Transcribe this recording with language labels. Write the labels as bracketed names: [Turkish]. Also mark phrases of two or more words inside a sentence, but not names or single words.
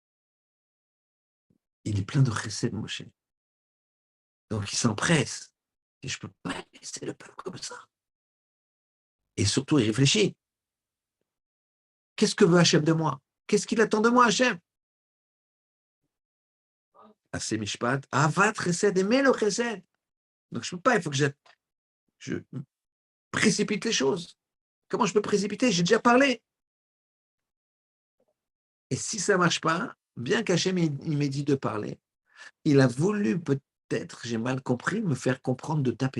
[French] Il est plein de chesed, Moshe. Donc il s'empresse. Et je ne peux pas laisser le peuple comme ça. Et surtout, il réfléchit. Qu'est-ce que veut Hachem de moi? Qu'est-ce qu'il attend de moi, Hachem? [Hebrew] עשות משפט אהבת חסד, [French] aimer le chesed. Donc je ne peux pas, il faut que je précipite les choses. Comment je peux précipiter? J'ai déjà parlé. Et si ça ne marche pas, bien qu'Hachem il m'ait dit de parler, il a voulu peut-être, j'ai mal compris, me faire comprendre de taper.